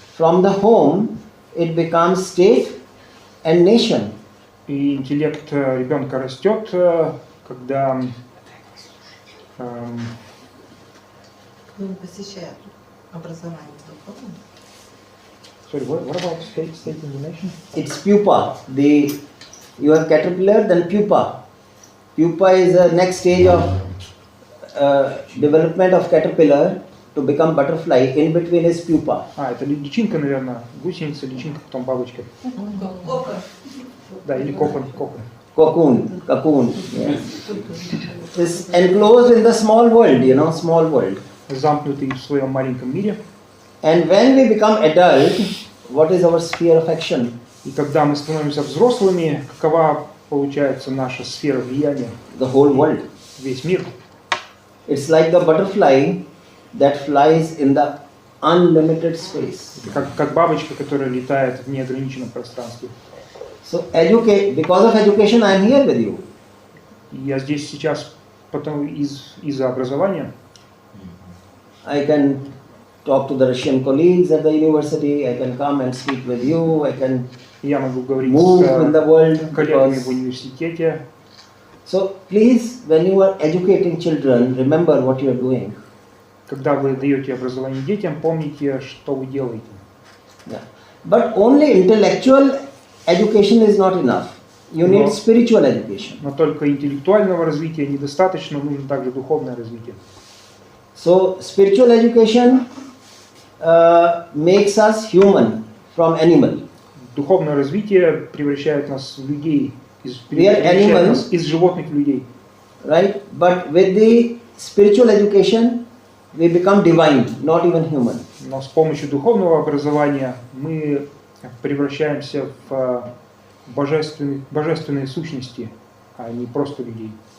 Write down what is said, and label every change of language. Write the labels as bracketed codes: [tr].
[en] From the home, it becomes state and nation. [ru] И интеллект ребенка растет, когда Он посещает образование духовное. [en] Sorry, what about state and nation? It's pupa. You have caterpillar, then pupa. Pupa is the next stage of development of caterpillar to become butterfly. In between is pupa. [ru] Это личинка, наверное, гусеница, личинка, потом бабочка. Да, или кокон. [en] Cocoon. Yes. It's enclosed in the small world, small world. [ru] Замкнутый в своем маленьком мире. [en] And when we become adult, what is our sphere of action? [ru] И когда мы становимся взрослыми, какова получается наша сфера влияния? [en] The whole world. [ru] Весь мир. [en] It's like the butterfly that flies in the unlimited space. [ru] Как бабочка, которая летает в неограниченном пространстве. [en] So because of education, I am here with you. [ru] Я здесь сейчас потом из-за образования. [en] I can talk to the Russian colleagues at the university. I can come and speak with you. I can move in the world. [ru] Коллегами в университете. [en] So please, when you are educating children, remember what you are doing. [ru] Когда вы даете образование детям, помните, что вы делаете. [en] Yeah. But only intellectual education is not enough. You need spiritual education. [ru] Но только интеллектуального развития недостаточно, нужно также духовное развитие. [en] So spiritual education makes us human from animal. [ru] Духовное развитие превращает нас в людей, из животных в людей. [en] Right? But with the spiritual education, we become divine, not even human. [ru] Но с помощью духовного образования мы превращаемся в божественные сущности, а не просто людей.